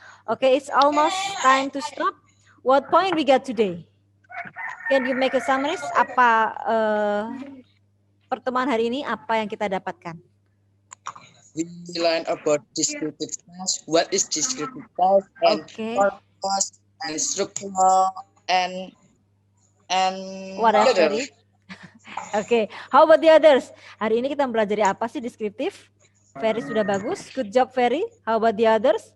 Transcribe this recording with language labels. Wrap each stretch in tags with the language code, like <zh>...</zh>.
<en>Okay, it's almost time to stop. What point we got today? Can you make a summary?</en> <id>Apa pertemuan hari ini, apa yang kita dapatkan?</id> <en>We learn about descriptive task. What is descriptive task and purpose and structure and what else? Oke, how about the others?</en> <id>Hari ini kita mempelajari apa sih deskriptif? Ferry sudah bagus.</id> <en>Good job, Ferry. How about the others?</en>